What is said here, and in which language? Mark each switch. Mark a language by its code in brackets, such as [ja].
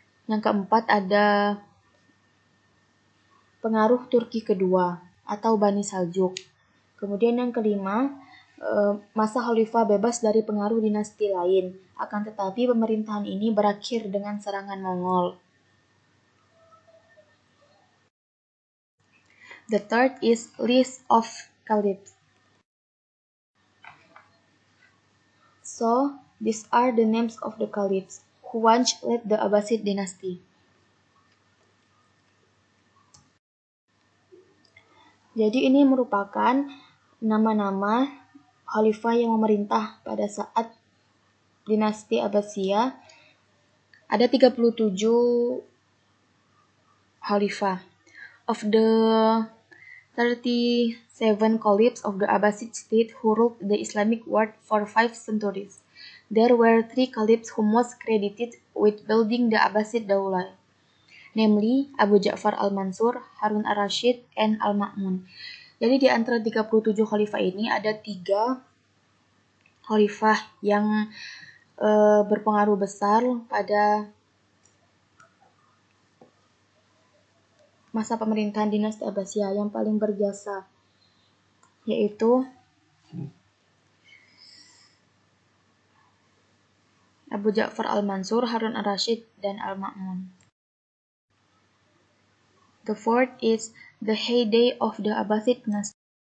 [id] Yang keempat ada pengaruh Turki kedua atau Bani Saljuk. Kemudian yang kelima, masa khalifah bebas dari pengaruh dinasti lain, akan tetapi pemerintahan ini berakhir dengan serangan Mongol. [en] The third is list of caliphs. So, these are the names of the caliphs who once led the Abbasid dynasty. [id] Jadi ini merupakan nama-nama khalifah yang memerintah pada saat dinasti Abbasiyah. Ada 37 khalifah. [en] Of the 37 caliphs of the Abbasid state who ruled the Islamic world for 5 centuries, there were 3 caliphs who most credited with building the Abbasid Daulah, namely Abu Ja'far al-Mansur, Harun al-Rashid, and Al-Ma'mun. [id] Jadi di antara 37 khalifah ini ada 3 khalifah yang berpengaruh besar pada masa pemerintahan dinasti Abbasiyah yang paling berjasa, yaitu Abu Ja'far al-Mansur, Harun ar-Rasyid, dan Al-Ma'mun. [en] The fourth is the heyday of the Abbasid dynasty.